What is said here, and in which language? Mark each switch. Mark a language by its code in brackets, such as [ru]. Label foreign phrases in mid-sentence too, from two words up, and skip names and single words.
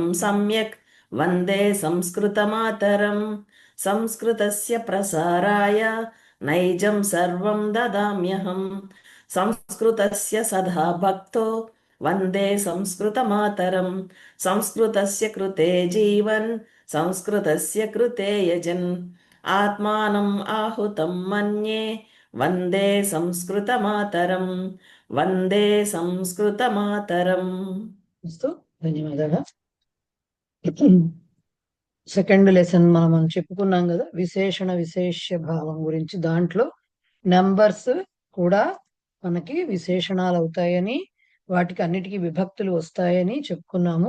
[sa] सम्यक् वन्दे संस्कृतमातरं संस्कृतस्य प्रसाराय नैजं सर्वं ददाम्यहं संस्कृतस्य सदा भक्तो वन्दे संस्कृतमातरं संस्कृतस्य कृते जीवन् संस्कृतस्य कृते यजन् आत्मानम् आहुतं मन्ये वन्दे संस्कृतमातरं वन्दे संस्कृतमातरम्। अस्तु, [te] ధన్యవాదాలు. [en] second lesson [te] మనం చెప్పుకున్నాం కదా, విశేషణ విశేష్య భావం గురించి. దాంట్లో నంబర్స్ కూడా మనకి విశేషణాలు అవుతాయని, వాటికి అన్నిటికీ విభక్తులు వస్తాయని చెప్పుకున్నాము.